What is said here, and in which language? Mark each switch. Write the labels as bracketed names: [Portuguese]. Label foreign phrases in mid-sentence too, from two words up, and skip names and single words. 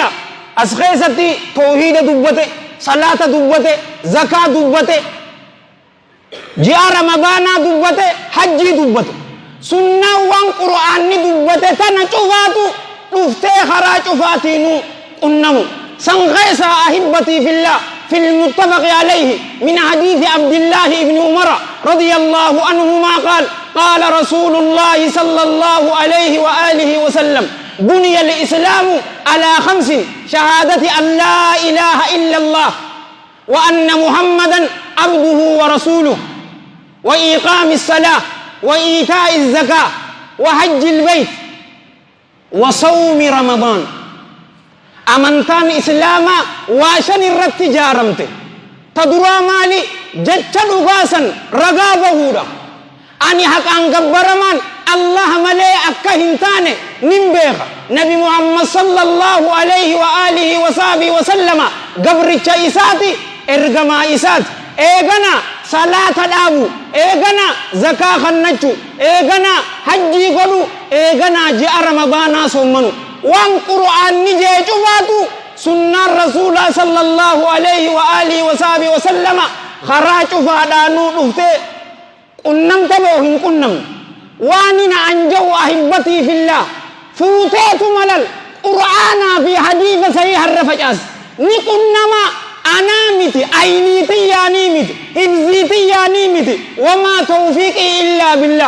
[Oromo] as keessatti tawhiida dubbate, salaata dubbate, zakaa dubbate, ji'a ramadaanaa dubbate, hajjii dubbate. sunnaan waan qur'aanni dubbate tana cufaatu dhuftee karaa cufaatiinuu qunnamu. san keessaa ahibbatii fillaa [Arabic] في المتفق عليه من حديث عبد الله بن عمر رضي الله عنهما قال قال رسول الله صلى الله عليه وآله وسلم بني الإسلام على 5: شهادة أن لا إله إلا الله وأن محمدا عبده ورسوله وإقام الصلاة وإيتاء الزكاة وحج البيت وصوم رمضان. [Oromo] amantaan islaamaa waa shan irratti ijaaramte. ta duraa maali jecha dhugaasan ragaa bahuudha. ani haqaan gabbaramaan allah malee akka hin taane nin beeka. nabi muhammad [Arabic] صلى الله عليه وآله وصحبه وسلم [Oromo] gabricha isaati, ergamaa isaati. eegana salaata dhaabu, eegana zakaa kannachu, eegana hajjii godhu, eegana ji'a ramadaanaa soommanu. waan qur'aanni jee cufaatu sunnaan rasuulaa [Arabic] صلى الله عليه وآله وصحبه وسلم [Oromo] karaa cufaadhaanuu dhuftee qunnamte moo hin qunnamne. waan ina anja'u ahibbatii fillaa fuuteetu malal qur'aanaa fi hadiisa sahii harra facaas ni qunnama. anaa miti, ayniitiyyaanii miti, hibziitiyyaanii miti, [Arabic] وما توفيقي إلا بالله.